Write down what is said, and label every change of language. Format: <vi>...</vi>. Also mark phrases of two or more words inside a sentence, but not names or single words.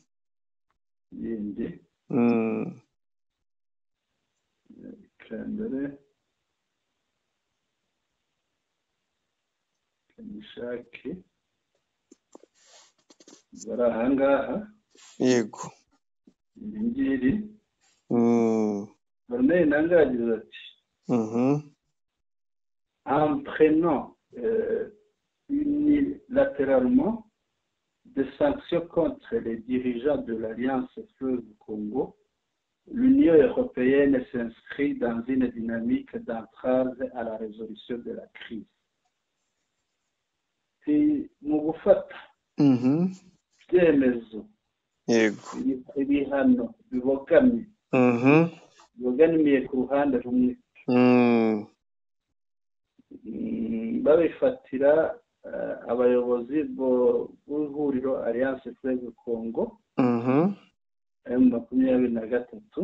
<rw>kandare kanishaki bari ahangaha. yego. iri ngiri Corneille Nangaa yagize ati</rw> <fr>en prenant unilatéralement des sanctions contre les dirigeants de l'Alliance Fleuve Congo, l'Union européenne s'inscrit dans une dynamique d'entrave à la résolution de la crise.</fr> <rw>mu gufata ibyemezo ibihano bibogamiye ku ruhande rumwe babifatira abayobozi b'ihuriro Alliance Fleuve Congo M23.</rw>